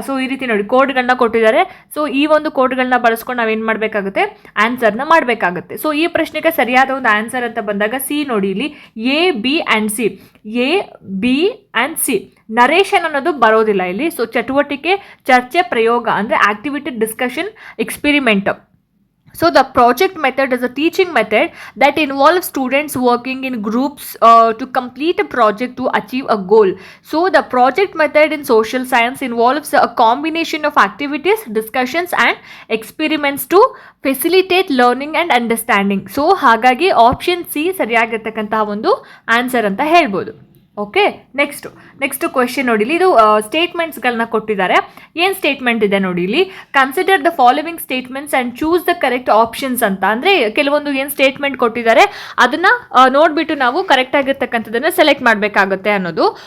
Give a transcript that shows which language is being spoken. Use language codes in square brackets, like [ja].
[kn] So ಈ ರೀತಿ ನೋಡಿ ಕೋಡ್ಗಳನ್ನ ಕೊಟ್ಟಿದ್ದಾರೆ. ಸೊ ಈ ಒಂದು ಕೋಡ್ಗಳನ್ನ ಬಳಸ್ಕೊಂಡು ನಾವೇನು ಮಾಡಬೇಕಾಗುತ್ತೆ? ಆನ್ಸರ್ನ ಮಾಡಬೇಕಾಗುತ್ತೆ. ಸೊ ಈ ಪ್ರಶ್ನೆಗೆ ಸರಿಯಾದ ಒಂದು ಆನ್ಸರ್ ಅಂತ ಬಂದಾಗ ಸಿ ನೋಡಿ ಇಲ್ಲಿ A, B and C. A, B and C. Narration ಅನ್ನೋದು ಬರೋದಿಲ್ಲ ಇಲ್ಲಿ. ಸೊ ಚಟುವಟಿಕೆ, ಚರ್ಚೆ, ಪ್ರಯೋಗ ಅಂದರೆ [en] Activity, discussion, experiment. So the project method is a teaching method that involves students working in groups to complete a project to achieve a goal. So the project method in social science involves a combination of activities, discussions and experiments to facilitate learning and understanding. [kn] So ಹಾಗಾಗಿ option C ಸರಿಯಾಗಿರ್ತಕ್ಕಂತಹ ಒಂದು answer ಅಂತ ಹೇಳ್ಬೋದು. Okay, next question ನೋಡಿ, ಇದು ಸ್ಟೇಟ್ಮೆಂಟ್ಸ್ಗಳನ್ನ ಕೊಟ್ಟಿದ್ದಾರೆ. ಏನು statement ಇದೆ ನೋಡಿ ಇಲ್ಲಿ? [en] Consider the following statements and choose the correct options ಅಂತ. [kn] ಅಂದರೆ ಕೆಲವೊಂದು ಏನು ಸ್ಟೇಟ್ಮೆಂಟ್ ಕೊಟ್ಟಿದ್ದಾರೆ ಅದನ್ನು ನೋಡಿಬಿಟ್ಟು ನಾವು ಕರೆಕ್ಟ್ ಆಗಿರ್ತಕ್ಕಂಥದ್ದನ್ನು ಸೆಲೆಕ್ಟ್ ಮಾಡಬೇಕಾಗುತ್ತೆ ಅನ್ನೋದು.